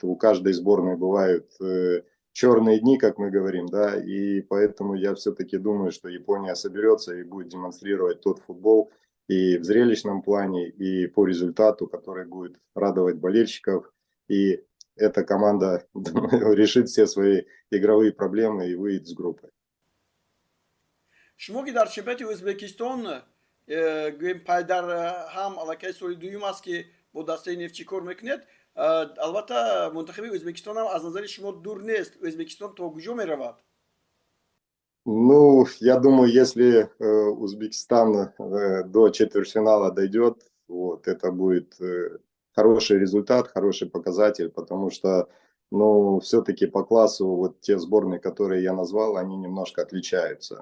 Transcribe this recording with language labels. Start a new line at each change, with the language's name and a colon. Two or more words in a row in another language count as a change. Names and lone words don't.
Russian: У каждой сборной бывают черные дни, как мы говорим, да, и поэтому я все-таки думаю, что Япония соберется и будет демонстрировать тот футбол и в зрелищном плане, и по результату, который будет радовать болельщиков. И эта команда, думаю, решит все свои игровые проблемы и выйдет с группы.
Tajik: شما که در چمپیونات ازبکستان گویم پایدر هم علاقه سال دوم است که با دسته نفچی کار میکنید. البته منتخب ازبکستان هم از نظر شما دور نیست. ازبکستان تا کجا میرود؟
Russian: Ну, я думаю, если Узбекистан до четвертьфинала дойдет, вот, это будет хороший результат, хороший показатель, потому что, ну, все-таки по классу вот те сборные, которые я назвал, они немножко отличаются.